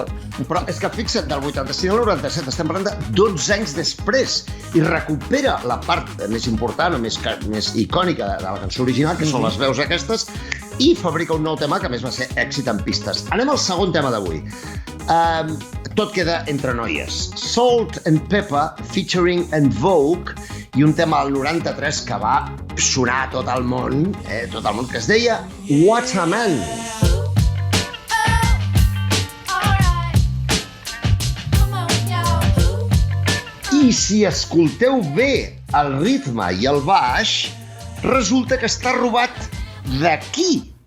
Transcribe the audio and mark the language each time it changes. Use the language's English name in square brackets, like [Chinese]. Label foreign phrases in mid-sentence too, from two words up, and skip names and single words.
[Catalan] Però és que fixa't, del 85 al 97 estem parlant de 12 anys després i recupera la part més important o més icònica de la cançó original, que són les veus aquestes, i fabrica un nou tema que a més va ser èxit en pistes. Anem al segon tema d'avui. Tot queda entre noies. Salt and Pepper featuring En Vogue i un tema del 93 que va sonar a tot el món, que es deia What a Man. I si escolteu bé el ritme i el baix, resulta que està robat d'aquí.